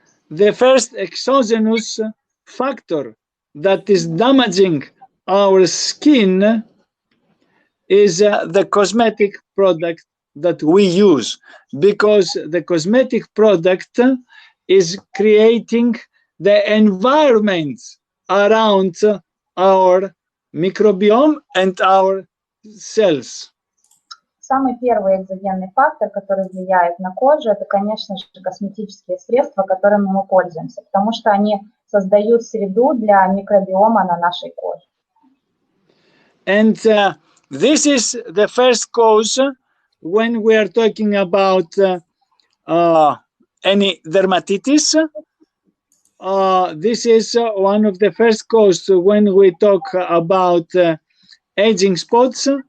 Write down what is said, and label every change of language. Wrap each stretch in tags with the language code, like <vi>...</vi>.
<en>The first exogenous factor that is damaging our skin is the cosmetic product that we use, because the cosmetic product is creating the environment around our microbiome and our cells.</en> <ru>Самый первый экзогенный фактор, который влияет на кожу, это, конечно же, косметические средства, которыми мы пользуемся, потому что они создают среду для микробиома на нашей коже.</ru> <en>And this is the first cause when we are talking about any dermatitis. This is one of the first causes when we talk about aging spots.</en>